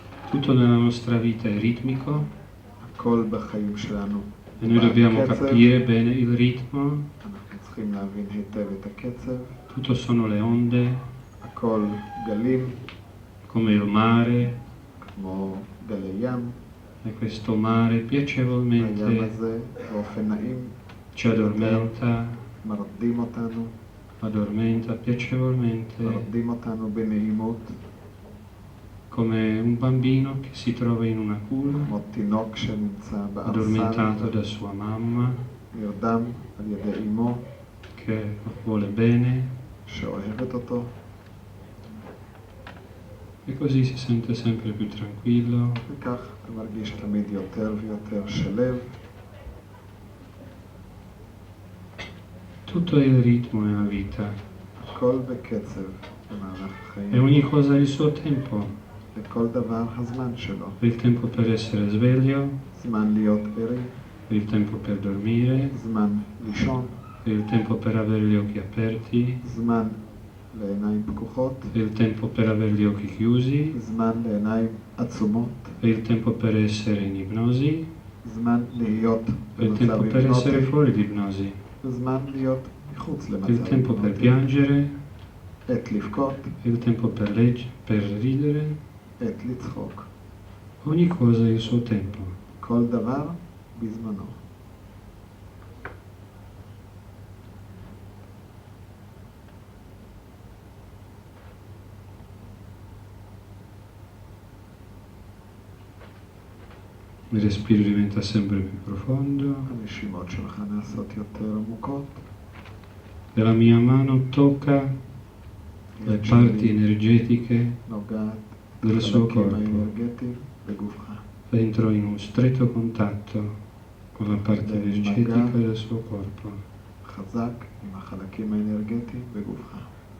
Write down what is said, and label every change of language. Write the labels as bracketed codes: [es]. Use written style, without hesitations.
[it] Tutto nella nostra vita è ritmico [he] הכל בחיים שלנו. [it] e noi dobbiamo [he] בקצב. [it] capire bene il ritmo. [he] אנחנו צריכים להבין היטב את הקצב. [it] Tutto sono le onde, [he] הכל גלים, [it] come il mare, [he] כמו גלי ים. [it] e questo mare [he] הים [it] piacevolmente [he] הזה באופן נעים [it] ci addormenta, [he] מרדים אותנו, [it] addormenta piacevolmente, [he] מרדים אותנו בנעימות, [it] come un bambino che si trova in una culla, [he] כמו תינוק שנמצא [it] addormentato [he] בארסל, [it] da sua mamma, [he] נרדם על ידי אמו [it] che vuole bene, [he] שאוהבת אותו, [it] e così si sente sempre più tranquillo. [he] וכך אתה מרגיש תמיד יותר ויותר שלב. [it] Tutto è il ritmo nella vita [he] הכל בקצב במהלך [it] e [he] החיים. [it] ogni cosa ha il suo tempo. [he] לכל דבר הזמן שלו. [it] Il tempo per essere sveglio, [he] זמן להיות ערי, [it] il tempo per dormire, [he] זמן לישון, [it] il tempo per avere gli occhi aperti, [he] זמן לעיניים פקוחות, [it] il tempo per avere gli occhi chiusi, [he] זמן לעיניים עצומות, [it] il tempo per essere in ipnosi, [he] זמן להיות [it] il [he] במצב [it] tempo per essere [he] היפנוטי, [it] fuori di ipnosi, [he] זמן להיות מחוץ [it] il [he] למצב [it] tempo per [he] היפנוטי, [it] piangere, [he] עת לבכות, [it] il tempo per ridere. [he] עת לצחוק. [it] Ogni cosa ha il suo tempo. [he] כל דבר בזמנו. [it] Il respiro diventa sempre più profondo. [he] הנשימות שלך נעשות יותר עמוקות. [it] E la mia mano tocca le [he] יד [it] parti [he] שלי [it] energetiche [he] נוגעת [it] del suo [he] בחלקים [it] corpo. [he] האנרגטיים בגופך. [it] Entro in un stretto contatto con la parte energetica del suo corpo. [he] חזק עם החלקים האנרגטיים בגופך.